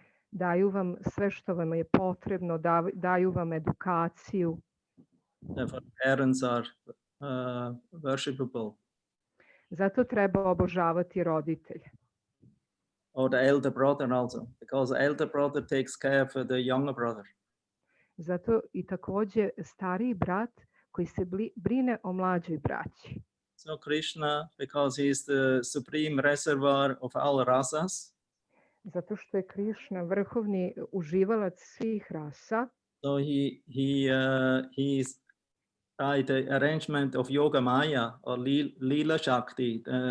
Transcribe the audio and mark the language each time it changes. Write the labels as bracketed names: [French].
[Serbian] Daju vam sve što vam je potrebno, daju vam edukaciju. [English] Therefore, parents are worshipable. [Serbian] Zato treba obožavati roditelje. [English] Or the elder brother also, because the elder brother takes care for the younger brother. [Serbian] Zato i takođe stariji brat koji se brine o mlađoj braći. [English] So Krishna, because he is the supreme reservoir of all rasas, [Serbian] Zato što je Krišna vrhovni uživalac svih rasa, [English] so he is by the arrangement of Yoga Maya or Leela Shakti.